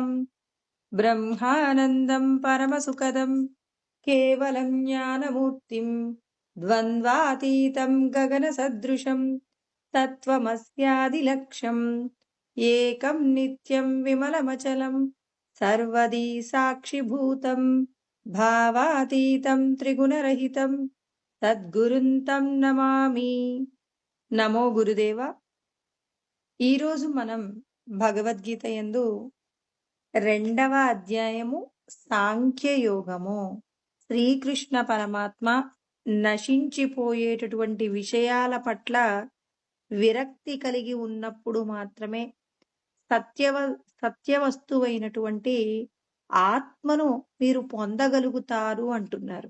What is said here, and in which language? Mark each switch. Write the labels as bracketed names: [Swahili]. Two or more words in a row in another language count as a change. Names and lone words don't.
[Sanskrit] ब्रह्मानन्दं परमसुखदं केवलं ज्ञानमूर्तिं द्वन्द्वातीतं गगनसदृशं तत्त्वमस्यादिलक्ष्यम् एकं नित्यं विमलमचलं सर्वदी साक्षिभूतं भावातीतं त्रिगुणरहितं సద్గురుంతం నమామి. నమో గురుదేవ. [Telugu] ఈరోజు మనం భగవద్గీత యందు 2వ అధ్యాయము సాంఖ్యయోగము. శ్రీకృష్ణ పరమాత్మ నశించిపోయేటటువంటి విషయాల పట్ల విరక్తి కలిగి ఉన్నప్పుడు మాత్రమే సత్యవస్తువైనటువంటి ఆత్మను మీరు పొందగలుగుతారు అంటున్నారు.